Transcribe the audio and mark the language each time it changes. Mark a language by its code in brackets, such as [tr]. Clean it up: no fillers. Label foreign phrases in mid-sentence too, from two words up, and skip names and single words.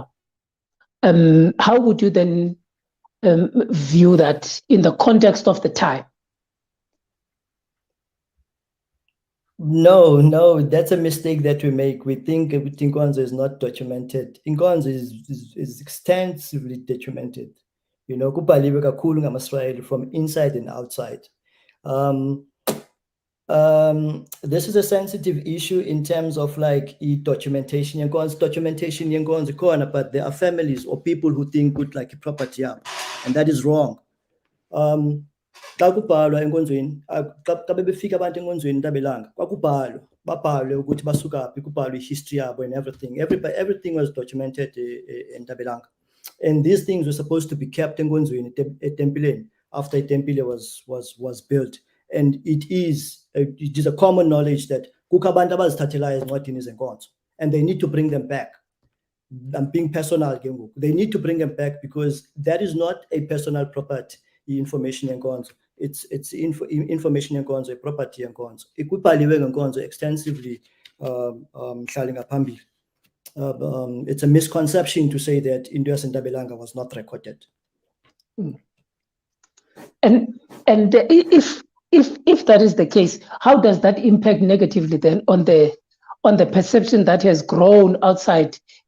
[en] How would you then view that in the context of the time? No, that's a mistake that we make. We think Nkonzo is not documented. Nkonzo is extensively documented. You know, [xh] kubhaliwe kakhulu ngamaSirayeli [en] from inside and outside. This is a sensitive issue in terms of like documentation. Documentation yenkonzo, but there are families or people who think good like property up, and that is wrong. [xh] Xa kubhalwa enkonzweni, xa bebefika abantu enkonzweni ntabelanga, kwakubhalwa, babhalwe ukuthi basuka phi, kubhalwe history yabo [en] and everything. Everything was documented in Ntabelanga. And these things were supposed to be kept [xh] enkonzweni etempileni [en] after Tempile was built. And it is a common knowledge that [xh] kukho abantu abazithathelayo ezincwadini zenkonzo, [en] and they need to bring them back. I'm being personal. They need to bring them back because that is not a personal property. information yenkonzo. It's information yenkonzo, property yenkonzo. [xh] Ikubhaliwe ngenkonzo extensively mhlali ngaphambili. [en] It's a misconception to say that [xh] into yaseNtabelanga [en] was not recorded. And if that is the case, how does that impact negatively then on the perception that has grown outside?